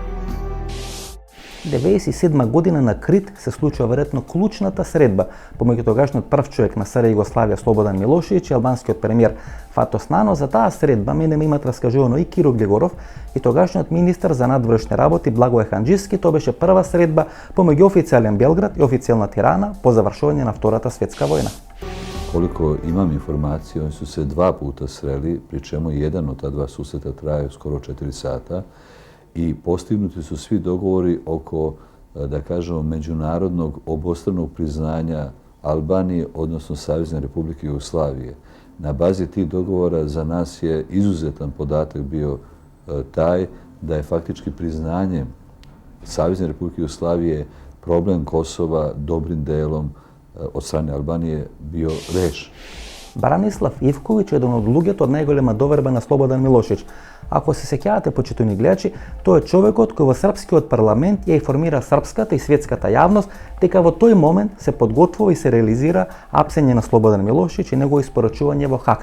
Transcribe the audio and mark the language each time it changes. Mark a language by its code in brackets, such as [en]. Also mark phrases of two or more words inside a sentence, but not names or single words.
[mk] 1997 година на Крит се случува веројатно клучната средба помеѓу тогашниот прв човек на СР Југославија Слободан Милошевиќ и албанскиот премиер Фатос Нано. За таа средба мене ми имат раскажувано и Киро Глегоров и тогашниот министер за надворешни работи Благој Ханџиски. Тоа беше прва средба помеѓу официјален Белград и официјална Тирана по завршување на Втората светска војна. [sr] Koliko imam informacije, oni su se 2 puta sreli, pri čemu jedan od ta 2 susreta traju skoro 4 sata i postignuti su svi dogovori oko, da kažemo, međunarodnog obostranog priznanja Albanije, odnosno Savezne Republike Jugoslavije. Na bazi tih dogovora za nas je izuzetan podatak bio taj da je faktički priznanje Savezne Republike Jugoslavije problem Kosova dobrim delom od strane Albanije bio rešen. [mk] Бранислав Ивковиќ е еден од луѓето од најголема доверба на Слободан Милошевиќ. Ако се сеќавате, почитувани гледачи, тој е човекот кој во српскиот парламент ја информира српската и светската јавност дека во тој момент се подготвува и се реализира апсење на Слободан Милошевиќ и негово испорачување во Хаг.